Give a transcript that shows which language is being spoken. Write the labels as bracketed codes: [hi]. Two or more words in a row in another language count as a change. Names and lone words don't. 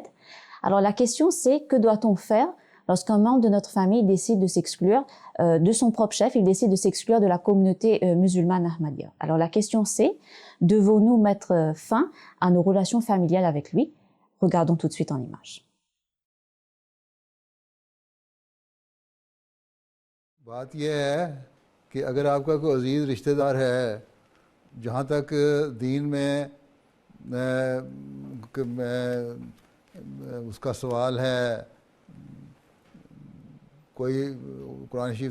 [fr] Alors la question c'est, que doit-on faire lorsqu'un membre de notre famille décide de s'exclure de son propre chef, il décide de s'exclure de la communauté musulmane Ahmadiyya. Alors la question c'est, devons-nous mettre fin à nos relations familiales avec lui? Regardons tout de suite en images. [ur] بات یہ ہے کہ اگر آپ کا کوئی عزیز رشتہ دار ہے، جہاں تک دین میں اس کا سوال ہے، کوئی قرآن شریف